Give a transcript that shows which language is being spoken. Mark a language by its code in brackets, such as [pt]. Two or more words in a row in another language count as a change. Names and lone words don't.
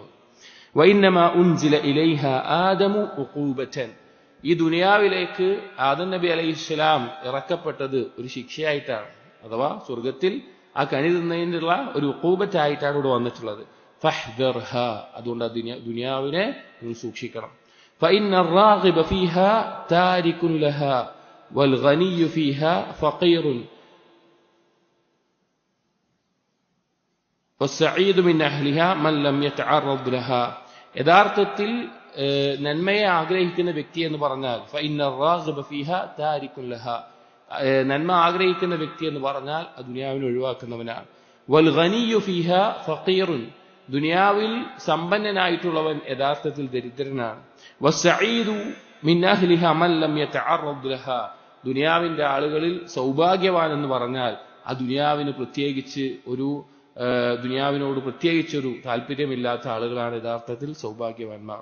[ar] وإنما أنزل إليها آدم عقوبة. [ml] ഈ ദുനിയാവിലേക്ക് ആദം നബി അലൈഹിസ്സലാം ഇറക്കപ്പെട്ടത് ഒരു ശിക്ഷയായിട്ടാണ്, അഥവാ സ്വർഗത്തിൽ ആ കനി തിന്നതിനുള്ള ഒരു ഉഖൂബത്തായിട്ടാണ് ഇവിടെ വന്നിട്ടുള്ളത്. ഫഹ്ദർഹ, അതുകൊണ്ട് ആ ദുനിയാവിനെ നിങ്ങൾ സൂക്ഷിക്കണം. [ar] فإن الراغب فيها تارك لها والغني فيها فقير والسعيد من أهلها من لم يتعرض لها. [ml] യഥാർത്ഥത്തിൽ നന്മയെ ആഗ്രഹിക്കുന്ന വ്യക്തി എന്ന് പറഞ്ഞാൽ [ar] فإن الراغب فيها تارك لها, [ml] നന്മ ആഗ്രഹിക്കുന്ന വ്യക്തി എന്ന് പറഞ്ഞാൽ ആ ദുനിയാവിനെ ഒഴിവാക്കുന്നവനാണ്. [ar] والغني فيها فقير, [ml] ദുനിയാവിൽ സമ്പന്നനായിട്ടുള്ളവൻ യഥാർത്ഥത്തിൽ ദരിദ്രനാണ്. [ar] والسعيد من أهلها من لم يتعرض لها, [ml] ദുനിയാവിന്റെ ആളുകളിൽ സൗഭാഗ്യവാൻ എന്ന് പറഞ്ഞാൽ ആ ദുനിയാവിന് പ്രത്യേകിച്ച് ദുനിയാവിനോട് പ്രത്യേകിച്ചൊരു താല്പര്യമില്ലാത്ത ആളുകളാണ് യഥാർത്ഥത്തിൽ സൗഭാഗ്യവാന്മാർ.